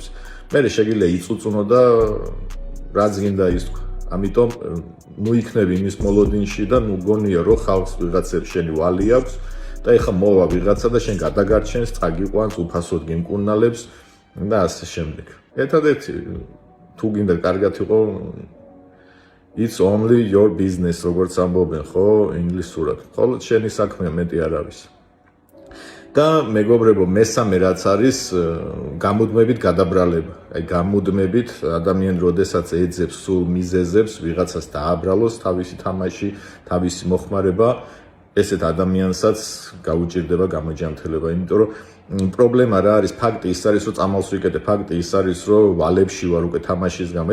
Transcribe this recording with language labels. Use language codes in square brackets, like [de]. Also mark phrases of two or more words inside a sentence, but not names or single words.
[ka] მე შეგიძლია იწუწუნო და რაც გინდა ის თქვა. ამიტომ ნუ იქნები იმის მოლოდინში და ნუ გონია რომ ხალხს ვიღაცებს შენი ვალი აქვს და ეხა მოვა ვიღაცა და შენ გადაგარჩენს, წაგიყვანს, უფასოდ გიმკურნალებს და ასე შემდეგ. ერთადერთი თუ გინდა კარგად იყო [en] it's only your business, [ka] როგორც ამბობენ, ხო, ინგლისურად. მხოლოდ შენი საქმეა, მეტი არ არის. და მეგობრებო, მესამე რაც არის გამუდმებით გადაბრალება. აი გამუდმებით ადამიანი როდესაც ეძებს სულ მიზეზებს, ვიღაცას დააბრალოს თავისი თამაში, თავისი მოხმარება, ესეთ ადამიანსაც გაუჭირდება გამოჯამრთელება, იმიტომ რომ პრობლემა რა არის, ფაქტი ის არის, რომ წამალს ვიკეთე, ფაქტი ის არის, რომ ვალებში ვარ უკვე თამაშის გამო.